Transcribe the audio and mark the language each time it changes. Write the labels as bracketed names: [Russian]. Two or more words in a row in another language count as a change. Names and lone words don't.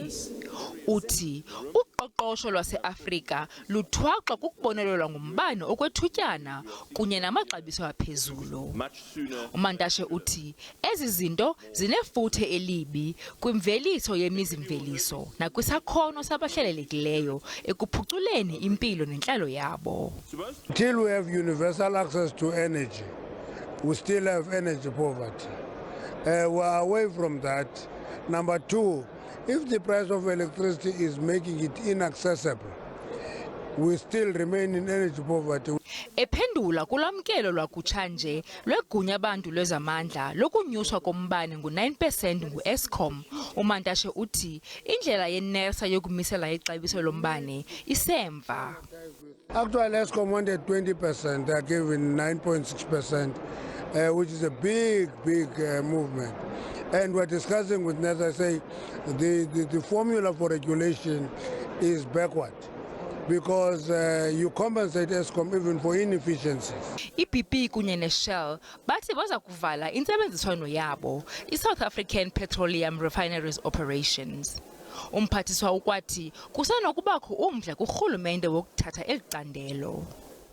[Xhosa] Uthi uqoqosho lwaseAfrika luthwaxwa kukubonelelwa ngombane okwethutyana kunye namaxabiso aphezulu. UMantashe uthi ezi zinto zinefuthe elibi kwimveliso yemizi-mveliso nakwisakhono sabahlelelekileyo ekuphuculeni impilo nentlalo yabo. [English] Until we have universal access to energy, we still have energy poverty. We are away from that. Number two, if the price of electricity is making it inaccessible, we still remain in energy poverty. [Xhosa] Ephendula kulamkelo lwakutshanje lwegunya abantu lwezamandla lokunyuswa kombane ngu9% nguEskom, uMantashe uthi indlela yeNERSA yokumisela ixabiso lombane isemva. [English] Actually, Eskom wanted 20%, they are given 9.6%, which is a big movement. And we're discussing with NERSA, say the formula for regulation is backward, because you compensate Eskom even for inefficiencies. [Xhosa] IBP kunye neShell bathi baza kuvala intsebenziswano yabo iSouth African Petroleum Refineries Operations. UMphathiswa ukwathi kusenokubakho umdla kurhulumente wokuthatha eli candelo.